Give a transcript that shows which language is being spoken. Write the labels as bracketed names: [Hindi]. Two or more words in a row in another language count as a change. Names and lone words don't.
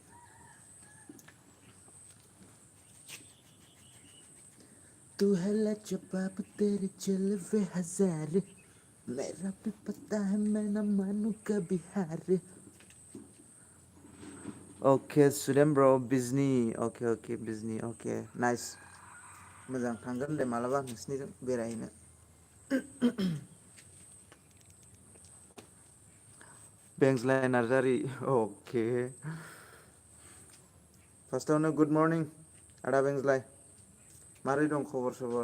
[Hindi] तू है लाजवाब तेरे जलवे हजार, मेरा भी पता है मैं न मानू कभी हार। [Bodo] ओके सुदेम ब्र' बिजनि, अके अके बिजनि, अके नाइस। मोजां थांगोन दे मालाबा नोंसिनिजों बेरायहैनो। बेंज्लाय नार्जारि, अके। फार्स्टआवनो [English] Good morning [Bodo] आदा बेंज्लाय, मारै दं खबर सबर?